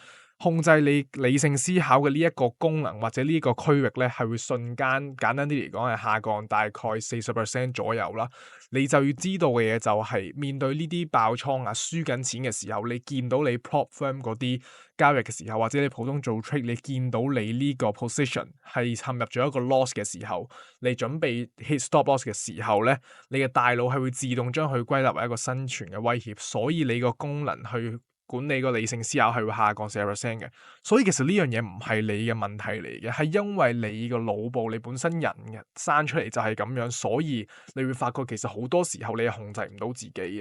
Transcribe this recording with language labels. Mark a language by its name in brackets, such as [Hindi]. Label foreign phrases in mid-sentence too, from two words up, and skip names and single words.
[Cantonese] 控制你理性思考嘅呢一個功能或者呢個區域咧，係會瞬間簡單啲嚟講係下降大概40%左右啦。你就要知道嘅嘢就係面對呢啲爆倉啊、輸緊錢嘅時候，你見到你 [English] prop firm [Cantonese] 嗰啲交易嘅時候，或者你普通做 trade，你見到你呢個 position 係陷入咗一個 loss 嘅時候，你準備 [English] hit stop loss [Cantonese] 嘅時候咧，你嘅大腦係會自動將佢歸納為一個生存嘅威脅，所以你個功能去管理個理性思考係會下降40%嘅。所以其實呢樣嘢唔係你嘅問題嚟嘅，係因為你個腦部你本身人嘅生出嚟就係咁樣，所以你會發覺其實好多時候你係控制唔到自己嘅。